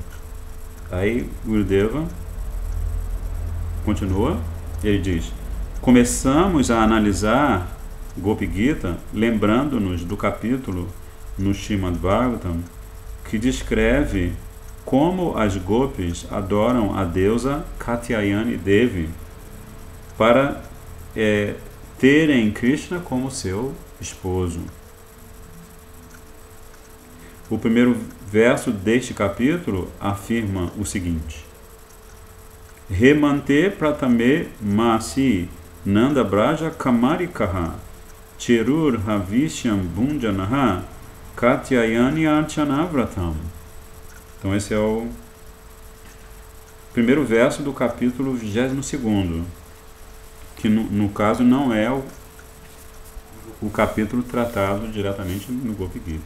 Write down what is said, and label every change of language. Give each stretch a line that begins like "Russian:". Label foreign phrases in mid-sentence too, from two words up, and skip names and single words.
Portuguese: Aí Gurudeva continua, ele diz: começamos a analisar Gopi Gita lembrando-nos do capítulo no Srimad Bhagavatam que descreve como as gopis adoram a deusa Katyayani Devi para terem Krishna como seu esposo. O primeiro verso deste capítulo afirma o seguinte:
Sanskrit: हेमन्ते प्रथमे मासि नन्द व्रज कुमारिकाः चेरुर् हविष्यं भुञ्जानाः कात्यायनी अर्चनव्रतम्.
Portuguese: Então esse é o primeiro verso do capítulo 22º, que no caso não é o capítulo tratado diretamente no Gopi Gita.